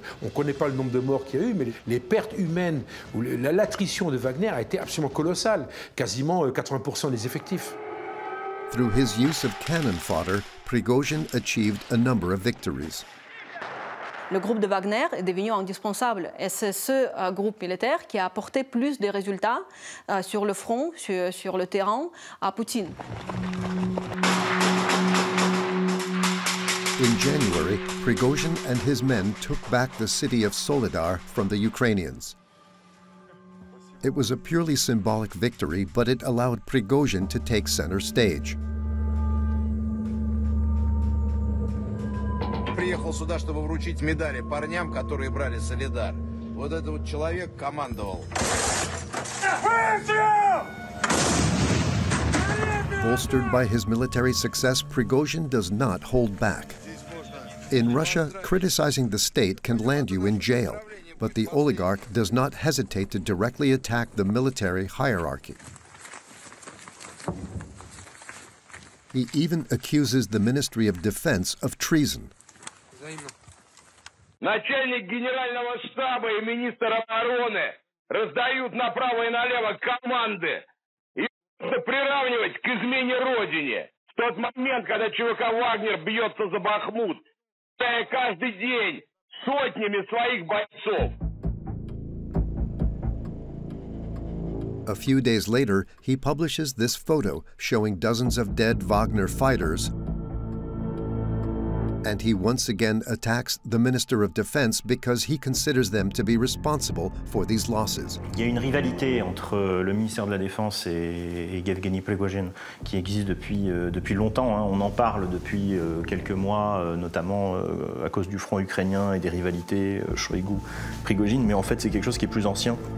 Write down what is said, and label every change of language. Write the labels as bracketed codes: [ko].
[fr] On ne connaît pas le nombre de morts qu'il y a eu, mais les pertes humaines, ou l'attrition de Wagner a été absolument colossale, quasiment 80% des effectifs. [en] Through his use of cannon fodder, Prigozhin achieved a number of victories. [fr] Le groupe de Wagner est devenu indispensable et c'est ce groupe militaire qui a apporté plus de résultats sur le front, sur le terrain, à Poutine. [en] In January, Prigozhin and his men took back the city of Soledar from the Ukrainians. It was a purely symbolic victory, but it allowed Prigozhin to take center stage. [ru] Приехал сюда, чтобы вручить медали парням, которые брали Солидар. Вот этот вот человек командовал. [en] Bolstered by his military success, Prigozhin does not hold back. In Russia, criticizing the state can land you in jail, but the oligarch does not hesitate to directly attack the military hierarchy. He even accuses the Ministry of Defense of treason. [ru] Начальник генерального штаба и министр обороны раздают направо и налево команды. И приравнивать к измене родине. В тот момент, когда ЧВК «Вагнер» бьется за Бахмут, каждый день сотнями своих бойцов. [en] A few days later, he publishes this photo showing dozens of dead Wagner fighters, and he once again attacks the Minister of Defense because he considers them to be responsible for these losses. [fr] Il y a une rivalité entre le ministère de la Défense et Yevgeny Prigozhin qui existe depuis longtemps. Hein. On en parle depuis quelques mois, notamment à cause du front ukrainien et des rivalités Shoigu-Prigozhin, mais en fait c'est quelque chose qui est plus ancien.